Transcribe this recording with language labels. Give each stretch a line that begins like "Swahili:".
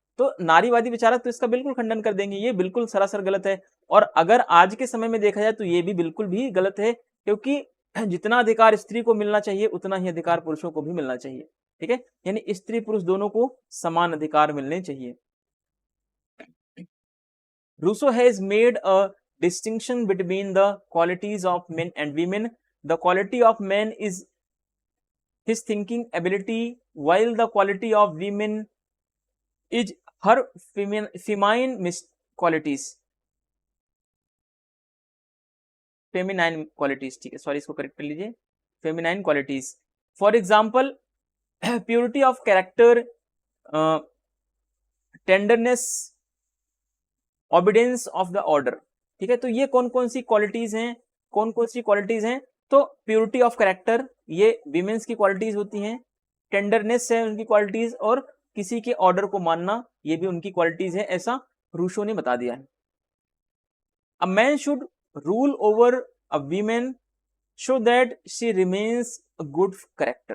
Hindi: तो नारीवादी विचारक तो इसका बिल्कुल खंडन कर देंगे, ये बिल्कुल सरासर गलत है। और अगर आज के समय में देखा जाए तो ये भी बिल्कुल भी गलत है, क्योंकि जितना अधिकार स्त्री को मिलना चाहिए उतना ही अधिकार पुरुषों को भी मिलना चाहिए। ठीक है, यानी स्त्री पुरुष दोनों को समान अधिकार मिलने चाहिए।
English: Rousseau has made a distinction between the qualities of men and women. The quality of man is his thinking ability, while the quality of women is her feminine qualities. Feminine qualities,
Hindi: ठीक है, sorry इसको correct कर लीजिए,
English: feminine qualities. For example, purity of character, tenderness, obedience of the order.
Hindi: ठीक है, तो ये कौन कौन सी क्वालिटीज हैं, तो
English: purity of character
Hindi: ये विमेंस की क्वालिटीज होती हैं, टेंडरनेस है उनकी क्वालिटीज, और किसी के ऑर्डर को मानना ये भी उनकी क्वालिटीज है, ऐसा रूसो ने बता दिया है।
English: A man should rule over a women so that she remains a good character.